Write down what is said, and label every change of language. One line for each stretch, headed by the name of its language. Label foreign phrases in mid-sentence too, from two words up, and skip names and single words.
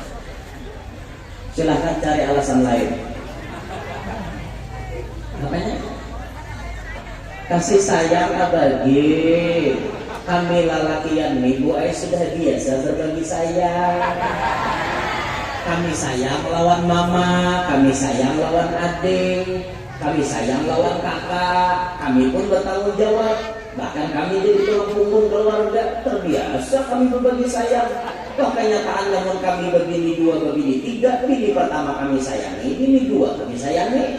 Indonesian: Silahkan cari alasan lain. Makanya kasih sayang abagi.
Banjar: Kami lalakian nih bu ay sudah biasa berbagi sayang. Kami sayang lawan mama, kami sayang lawan adik, kami sayang lawan kakak.
Indonesian: Kami pun bertanggung jawab. Bahkan kami jadi tulang punggung keluarga. Terbiasa kami berbagi sayang. Wah kenyataan namun kami begini 2, begini 3. Bini pertama kami sayangi, bini 2 kami sayangi.